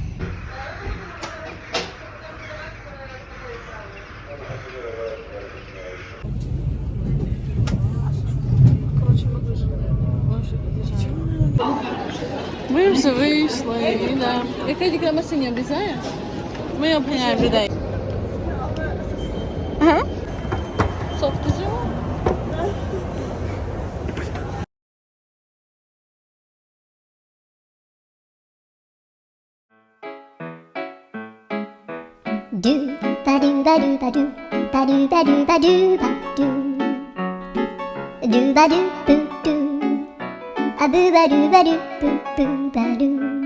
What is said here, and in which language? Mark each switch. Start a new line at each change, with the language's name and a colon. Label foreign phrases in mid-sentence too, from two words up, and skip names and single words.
Ukrainian: Ми вже вийшли, йдемо. Яка тільки на машині обрізає? Ми обганяємо людей. Ага. Софти живо? Do ba do ba do ba do ba do ba do ba do ba do do ba do boo do a boo ba do boo boo ba do